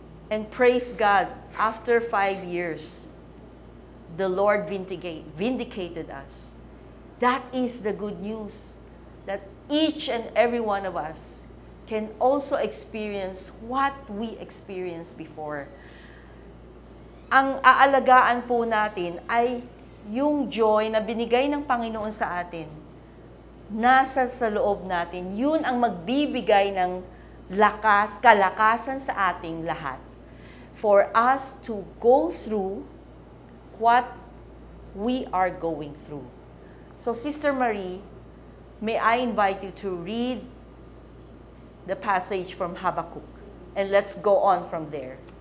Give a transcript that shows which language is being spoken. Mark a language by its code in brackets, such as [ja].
[en] And praise God, after 5 years, the Lord vindicated us. That is the good news, that each and every one of us can also experience what we experienced before. [tl] Ang aalagaan po natin ay yung joy na binigay ng Panginoon sa atin. Nasa sa loob natin, yun ang magbibigay ng kalakasan sa ating lahat. [en] For us to go through what we are going through. So, Sister Marie, may I invite you to read the passage from Habakkuk. And let's go on from there.